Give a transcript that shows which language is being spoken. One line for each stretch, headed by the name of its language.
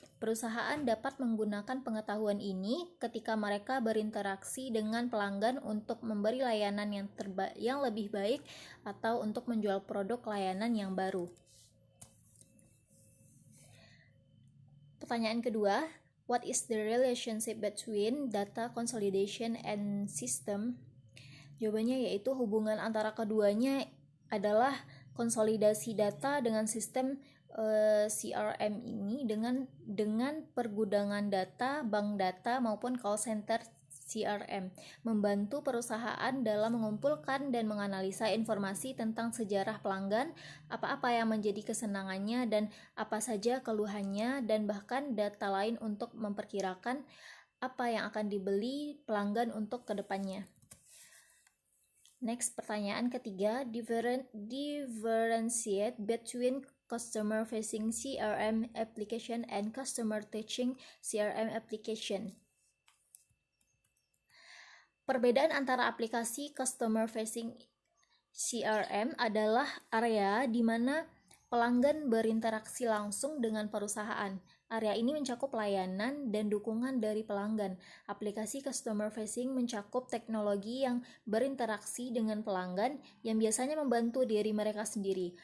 Indonesian: Perusahaan dapat menggunakan pengetahuan ini ketika mereka berinteraksi dengan pelanggan untuk memberi layanan yang lebih baik atau untuk menjual produk layanan yang baru. Pertanyaan kedua,
English: what is the relationship between data consolidation and system?
Indonesian: Jawabannya yaitu hubungan antara keduanya adalah konsolidasi data dengan sistem CRM ini dengan pergudangan data, bank data maupun call center CRM, membantu perusahaan dalam mengumpulkan dan menganalisa informasi tentang sejarah pelanggan, apa-apa yang menjadi kesenangannya dan apa saja keluhannya, dan bahkan data lain untuk memperkirakan apa yang akan dibeli pelanggan untuk kedepannya.
English: Next,
Indonesian: pertanyaan ketiga,
English: differentiate between customer-facing CRM application and customer-touching CRM application.
Indonesian: Perbedaan antara aplikasi customer-facing CRM adalah area di mana pelanggan berinteraksi langsung dengan perusahaan. Area ini mencakup layanan dan dukungan dari pelanggan. Aplikasi customer facing mencakup teknologi yang berinteraksi dengan pelanggan yang biasanya membantu diri mereka sendiri.